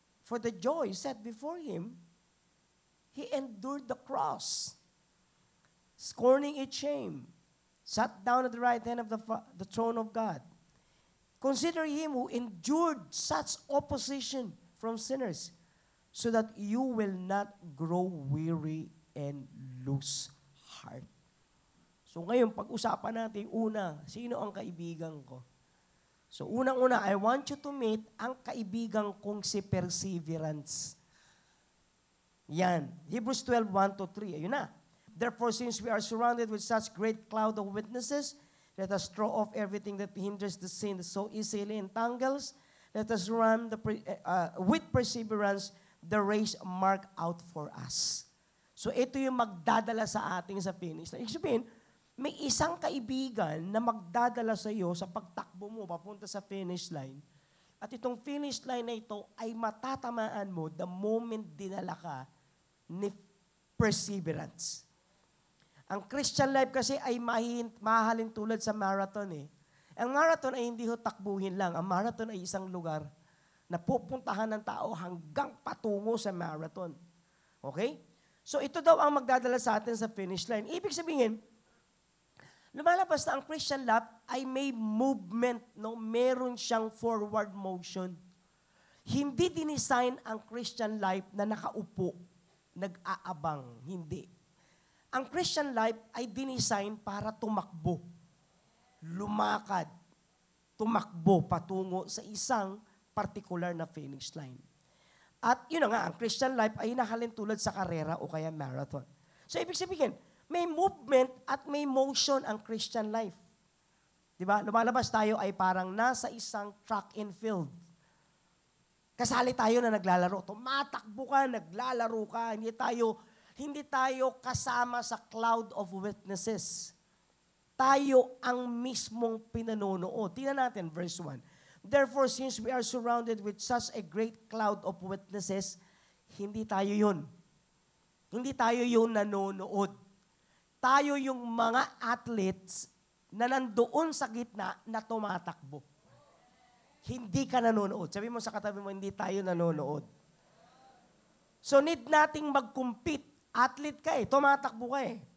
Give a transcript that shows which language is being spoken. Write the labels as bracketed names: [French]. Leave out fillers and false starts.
[English] For the joy set before him, he endured the cross, scorning its shame, sat down at the right hand of the throne of God. Consider him who endured such opposition from sinners, so that you will not grow weary and lose heart. [Filipino] So ngayon, pag-usapan natin, sino ang kaibigan ko? So unang-una, [English] I want you to meet [Filipino] ang kaibigan kong si Perseverance. Yan. Hebrews 12:1-3. Ayun na. [English] Therefore, since we are surrounded with such great cloud of witnesses, let us throw off everything that hinders the sin that so easily entangles. Let us run with perseverance the race marked out for us. [Filipino] So ito yung magdadala sa ating sa finish line. Ibig sabihin, may isang kaibigan na magdadala sa iyo sa pagtakbo mo papunta sa finish line. At itong finish line na ito ay matatamaan mo [English] the moment [Filipino] dinala ka ni perseverance. Ang Christian life kasi ay mahalin tulad sa marathon eh. Ang marathon ay hindi ho takbuhin lang. Ang marathon ay isang lugar na pupuntahan ng tao hanggang patungo sa marathon. Okay? So ito daw ang magdadala sa atin sa finish line. Ibig sabihin, lumalabas na ang Christian life ay may movement, no? Meron siyang forward motion. Hindi dinesign ang Christian life na nakaupo, nag-aabang. Hindi. Ang Christian life ay dinesign para tumakbo, lumakad, tumakbo patungo sa isang particular na finish line. At yun na nga, ang Christian life ay nahalin tulad sa karera o kaya marathon. So ibig sabihin, may movement at may motion ang Christian life. Diba? Lumalabas tayo ay parang nasa isang track and field. Kasali tayo na naglalaro. Tumatakbo ka, naglalaro ka. Hindi tayo kasama sa cloud of witnesses. Tayo ang mismong pinanonood. Tingnan natin, verse 1. [English] Therefore, since we are surrounded with such a great cloud of witnesses, [Filipino] hindi tayo yun. Hindi tayo yung nanonood. Tayo yung mga athletes na nandoon sa gitna na tumatakbo. Hindi ka nanonood. Sabi mo sa katabi mo, hindi tayo nanonood. So need nating mag-compete. Athlete ka tumatakbo ka